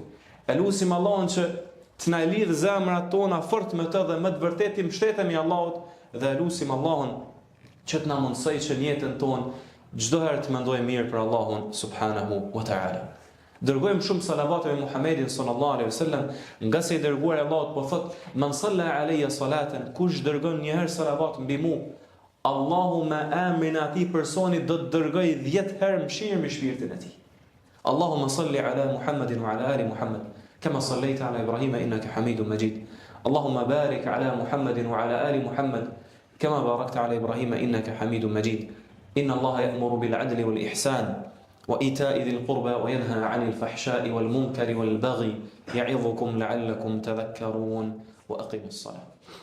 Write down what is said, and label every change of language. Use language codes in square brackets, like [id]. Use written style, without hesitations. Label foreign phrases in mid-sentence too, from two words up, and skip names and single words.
[sq] E lutim Allahun që të na lidh zemrat tona fort me të dhe me të vërtetë mbështetemi Allahut dhe lutim Allahun që të na mundsoj që në jetën tonë çdo herë të mendojmë mirë për Allahun [ar] سبحانه وتعالى. [sq] Dërgojmë shumë salavate me Muhammedin [ar] صلى الله عليه وسلم, [sq] nga se i dërguar Allahut po thot: [ar] "من صلى علي صلاة", [sq] kush dërgon një herë salavat mbi mua, Allahu me emrin e atij personi do të dërgoj 10 herë mëshirë me shpirtin e tij. [ar] اللهم صل على محمد وعلى آل محمد كما صليت على إبراهيم إنك حميد مجيد. اللهم بارك على محمد وعلى آل محمد, كما باركت على إبراهيم إنك حميد مجيد. إن الله يأمر بالعدل والإحسان وإيتاء ذي القربى وينهى عن الفحشاء والمنكر والبغي يعظكم لعلكم تذكرون وأقيموا الصلاة.